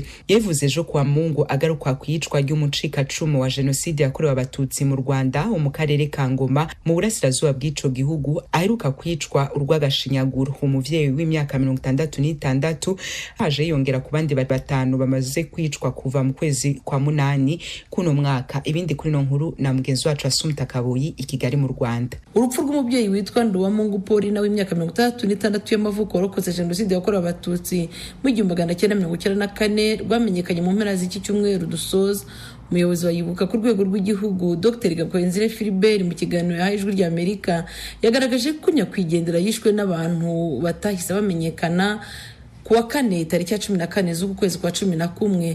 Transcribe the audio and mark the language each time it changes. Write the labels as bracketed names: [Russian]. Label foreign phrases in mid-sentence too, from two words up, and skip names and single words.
[Rundi] Yevuze ejo kwa Mungu agaruka kwicwa ry'umucika cumu wa genocide yakorewe abatutsi mu Rwanda mu karere ka Ngoma mu burasirazuba bw'ico gihugu, aheruka kwicwa urwagashinyaguro. Umuvyeyi w'imyaka 66 haje yongera ku bandi 5 bamaze kwicwa kuva mu kwezi kwa 8 kuno mwaka. Ibindi kuri no nkuru na mugenzi wacu Asumta Kaboyi i Kigali mu Rwanda. [Kinyarwanda] Urupfu rw'umubyeyi witwa Nduwamungu Paulina w'imyaka 66 y'amavuko warokoze genocide yakorewe abatutsi mu 1994 rwamenyekanye mu mpera z'iki cyumweru dusoza. Umuyobozi wa Yibuka ku rwego rw'igihugu Dr. Gakwenzire Philibert mu kiganiro yahaye Ijwi rya Amerika yagaragaje ko nyakwigendera yishwe n'abantu batahise bamenyekana kuwa 4 tariki ya 14 z'uku kwezi kwa 11.